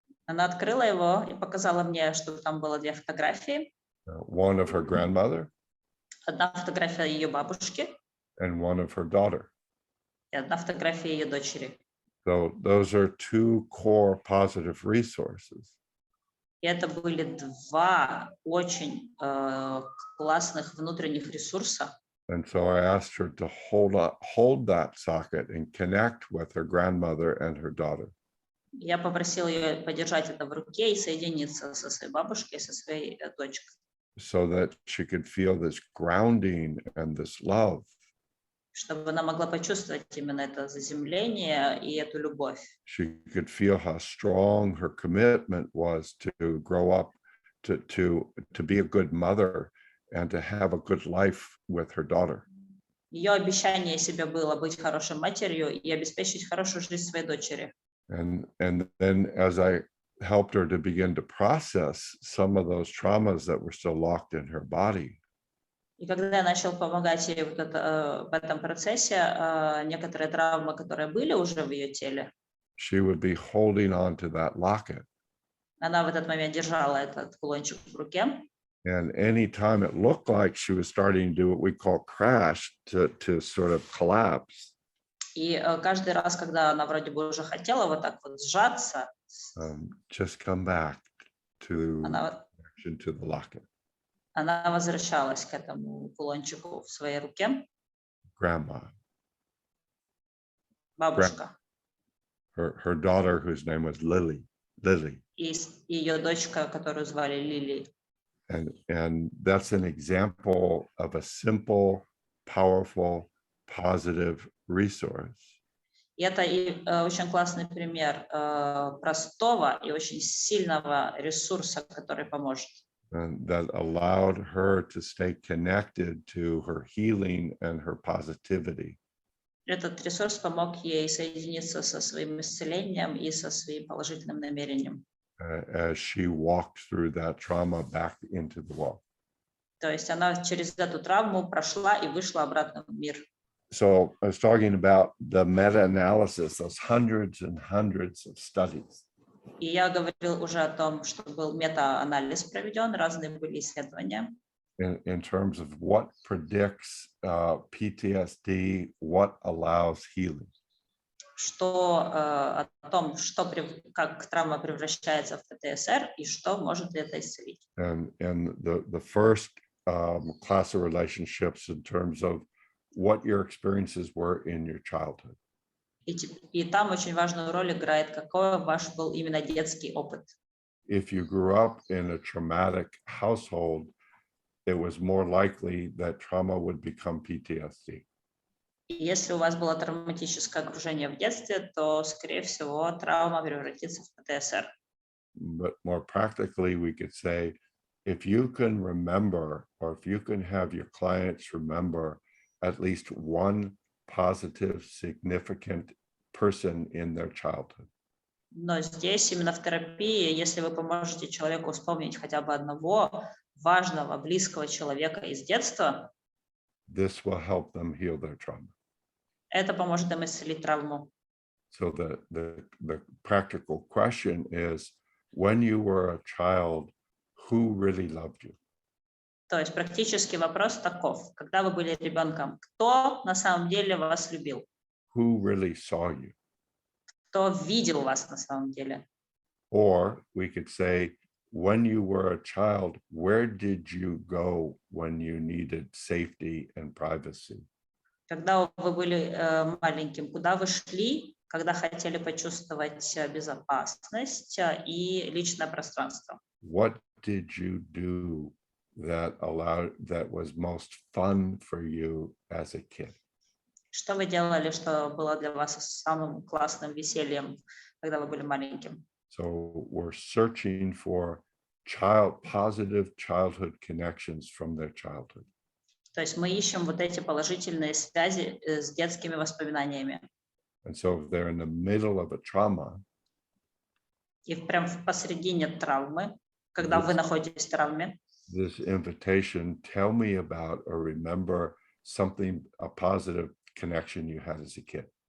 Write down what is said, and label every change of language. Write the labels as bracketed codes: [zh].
[ru] Она открыла его и показала мне, что там было две фотографии. [en] One of her grandmother. [ru] Одна фотография ее бабушки. [en] And one of her daughter. [ru] И одна фотография ее дочери. [en] So those are two core positive resources. [ru] И это были два очень классных внутренних ресурса. [en] And so I asked her to hold that socket and connect with her grandmother and her daughter. [ru] Я попросила ее подержать это в руке и соединиться со своей бабушкой и со своей дочкой. [en] So that she could feel this grounding and this love. [ru] Чтобы она могла почувствовать именно это заземление и эту любовь. [en] She could feel how strong her commitment was to grow up, to be a good mother and to have a good life with her daughter. [ru] Ее обещание себе было быть хорошей матерью и обеспечить хорошую жизнь своей дочери. [en] And then as I helped her to begin to process some of those traumas that were still locked in her body. [ru] И когда я начал помогать ей в этом процессе, некоторые травмы, которые были уже в ее теле, [en] she would be holding on to that locket. [ru] Она в этот момент держала этот кулончик в руке. [en] And anytime it looked like she was starting to do what we call crash, to sort of collapse. [ru] И каждый раз, когда она вроде бы уже хотела вот так вот сжаться, [en] just come back to the locket. [ru] Она возвращалась к этому кулончику в своей руке. [en] Grandma. [ru] Бабушка. [en] Her daughter, whose name was Lily. [ru] И ее дочка, которую звали Лили. [en] And that's an example of a simple, powerful, positive resource. [ru] И это очень классный пример простого и очень сильного ресурса, который поможет. [en] And that allowed her to stay connected to her healing and her positivity. [ru] Этот ресурс помог ей соединиться со своим исцелением и со своим положительным намерением. [en] As she walked through that trauma back into the world. [ru] То есть она через эту травму прошла и вышла обратно в мир. [en] So I was talking about the meta-analysis, those hundreds and hundreds of studies. [ru] И я говорил уже о том, что был мета-анализ проведен, разные были исследования. [en] In terms of what predicts PTSD, what allows healing. [ru] Что о том, как травма превращается в ПТСР и что может это исцелить. [en] And the first class of relationships in terms of what your experiences were in your childhood. [ru] И там очень важную роль играет, какой ваш был именно детский опыт. [en] If you grew up in a traumatic household, it was more likely that trauma would become PTSD. [ru] Если у вас было травматическое окружение в детстве, то, скорее всего, травма превратится в ПТСР. [en] But more practically, we could say, if you can remember, or if you can have your clients remember at least one positive, significant person in their childhood. [ru] Но здесь, именно в терапии, если вы поможете человеку вспомнить хотя бы одного важного, близкого человека из детства, [en] this will help them heal their trauma. [ru] Это поможет им исцелить травму. [en] So the practical question is, when you were a child, who really loved you? [ru] То есть практический вопрос таков. Когда вы были ребенком, кто на самом деле вас любил? [en] Who really saw you? [ru] Кто видел вас на самом деле? [en] Or we could say, when you were a child, where did you go when you needed safety and privacy? [ru] Когда вы были маленьким, куда вы шли, когда хотели почувствовать безопасность и личное пространство? [en] What did you do that was most fun for you as a kid? [ru] Что вы делали, что было для вас самым классным весельем, когда вы были маленьким? [en] So we're searching for positive childhood connections from their childhood. [ru] То есть мы ищем вот эти положительные связи с детскими воспоминаниями. [en] And so if they're in the middle of a trauma, [ru] И прям посередине травмы, когда вы находитесь в травме, [en] this invitation, tell me about or remember something, a positive connection you had as a kid.